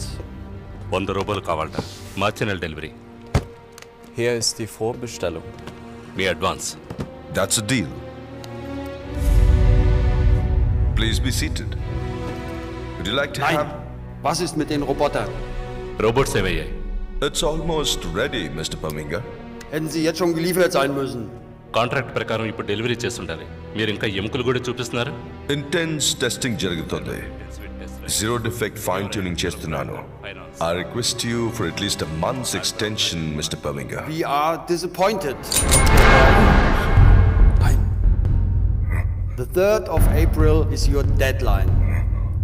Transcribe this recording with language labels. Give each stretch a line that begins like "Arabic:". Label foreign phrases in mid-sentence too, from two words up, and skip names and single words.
Telugu: 100 రూపాయలు కావాలట. మార్చి నెల డెలివరీ.
German: Hier ist die Vorbestellung.
Telugu: మీ అడ్వాన్స్.
English: That's a deal. Please be seated. Would you like to
German: Nein.
English: have...
German: Was ist mit den Robotern?
Telugu: రోబోట్స్ ఏమయ్యాయి?
English: It's almost ready, Mr. Paminga.
German: Hätten sie jetzt schon geliefert sein müssen.
Telugu: కాంట్రాక్ట్ ప్రకారం ఇప్పుడు డెలివరీ చేస్తుండాలి. మీరు ఇంకా ఎముకలు కూడా చూపిస్తున్నారు.
English: Intense testing జరుగుతుంది. Zero defect fine tuning చేస్తున్నాను. I request you for at least a month's extension, Mr. Paminga. We are disappointed. The 3rd of April is your deadline.